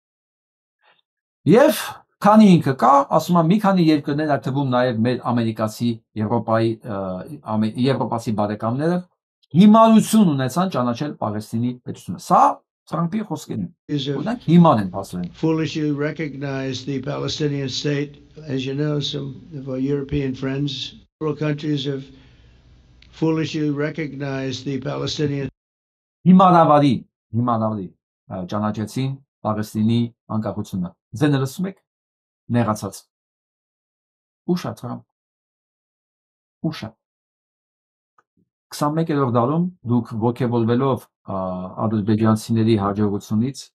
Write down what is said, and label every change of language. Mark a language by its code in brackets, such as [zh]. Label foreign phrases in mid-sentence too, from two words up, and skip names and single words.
[hy] Եվ քանի ինքը կա, ասում եմ մի քանի երկրներ, այդ թվում նաև մեր ամերիկացի, եվրոպացի բարեկամները հիմարություն ունեցան ճանաչել Պաղեստինի պետությունը։ Սա Թրամփի խոսքերն են։ Օրինակ հիմար են ասել։ [en] Foolishly recognize the Palestinian state. As you know, some of our European friends, several countries have foolishly recognized the Palestinian. [hy] Հիմարավարի ճանաչեցին Պաղեստինի անկախությունը։ Ձենը լսում եք, նեղացած։ Ուշ է Թրամփ։ Ուշ է։ 21-րդ դարում դուք ոգևորվելով ադրբեջանցիների հաջողությունից